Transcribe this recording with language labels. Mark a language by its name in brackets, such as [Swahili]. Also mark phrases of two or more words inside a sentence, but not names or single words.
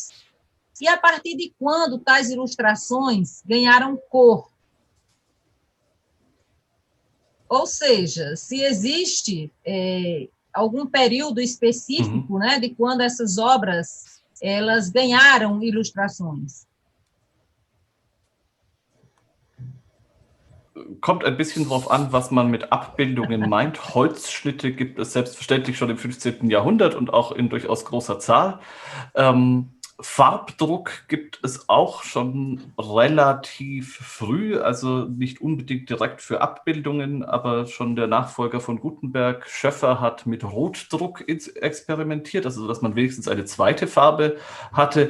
[Portuguese] E a partir de quando tais ilustrações ganharam cor? Ou seja, se existe algum período específico, né, de quando essas obras elas ganharam ilustrações. [German] Kommt ein bisschen drauf an, was man mit Abbildungen meint. Holzschnitte gibt es selbstverständlich schon im 15. Jahrhundert und auch in durchaus großer Zahl. Farbdruck gibt es auch schon relativ früh, also nicht unbedingt direkt für Abbildungen, aber schon der Nachfolger von Gutenberg, Schöffer, hat mit Rotdruck experimentiert, also dass man wenigstens eine zweite Farbe hatte.